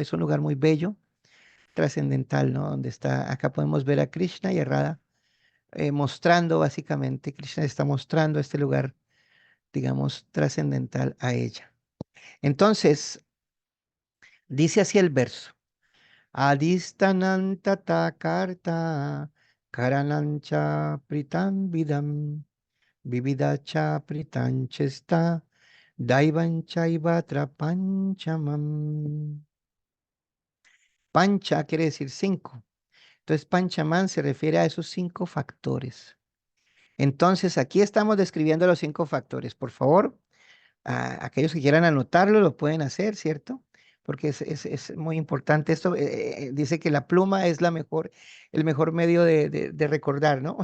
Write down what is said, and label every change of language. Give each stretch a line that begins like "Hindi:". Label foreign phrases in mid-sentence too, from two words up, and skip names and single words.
Spanish: Es un lugar muy bello, trascendental, ¿no? Donde está, acá podemos ver a Krishna y a Radha mostrando, básicamente, Krishna está mostrando este lugar, digamos, trascendental a ella. Entonces, dice así el verso.
Sanskrit: अधिष्ठानं तथा कर्ता करणं च पृथग्विधम् विविधाश्च पृथक्चेष्टा दैवं चैवात्र पञ्चमम्.
Spanish: Pancha quiere decir 5. Entonces, Panchaman se refiere a esos 5 factores. Entonces, aquí estamos describiendo los 5 factores. Por favor, aquellos que quieran anotarlo lo pueden hacer, ¿cierto? Porque es muy importante esto. Dice que la pluma es el mejor medio de recordar, ¿no?